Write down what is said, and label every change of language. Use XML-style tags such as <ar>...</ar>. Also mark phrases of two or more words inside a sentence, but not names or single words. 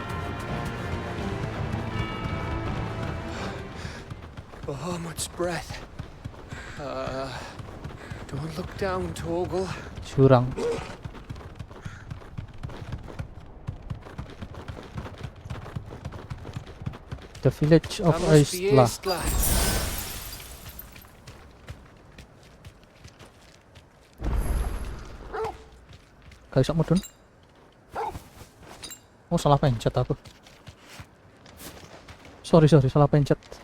<en>Oh, much breath. Don't look down, Torgal. Jurang. The village of Eistla.</en> <jv>Gak bisa mudun.</jv> <id>Oh, salah pencet aku. Sorry, salah pencet.</id>